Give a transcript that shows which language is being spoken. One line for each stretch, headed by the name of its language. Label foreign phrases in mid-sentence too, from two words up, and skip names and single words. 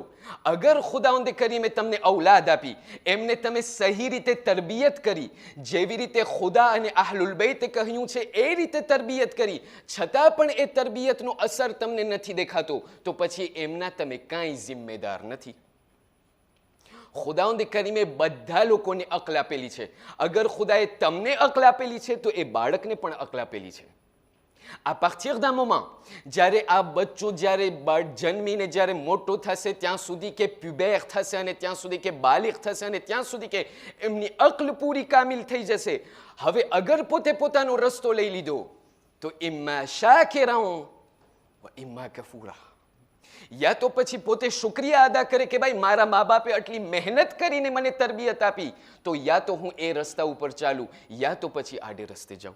Gujarati: અગર ખુદાવંદ કરીમે તમને ઔલાદ આપી, એમને તમે સહી રીતે તરબિયત કરી, જેવી રીતે ખુદા અને અહલુલ બૈતે કહ્યું છે એ રીતે તરબિયત કરી, છતાં પણ એ તરબિયતનો અસર તમને નથી દેખાતો, તો પછી એમના તમે કાંઈ જિમ્મેદાર નથી. ખુદાવંદ કરીમે બધા લોકોને અક્લ આપેલી છે. અગર ખુદાએ તમને અક્લ આપેલી છે તો એ બાળકને પણ અક્લ આપેલી છે.
French: À partir d'un moment,
Gujarati: જ્યારે આ બચ્ચો જ્યારે જન્મીને જ્યારે મોટો થશે, ત્યાં સુધી કે પ્યુબેર થશે અને ત્યાં સુધી કે બાલિગ થશે અને ત્યાં સુધી કે એમની અક્લ પૂરી કામિલ થઈ જશે, હવે અગર પોતે પોતાનો રસ્તો લઈ લીધો તો
Arabic: إما شاكرا وإما كفورا,
Gujarati: યા તો પછી પોતે શુક્રિયા અદા કરે કે ભાઈ મારા મા બાપે આટલી મહેનત કરીને મને તરબિયત આપી, તો યા તો હું એ રસ્તા ઉપર ચાલું, યા તો પછી આડે રસ્તે જાઉં.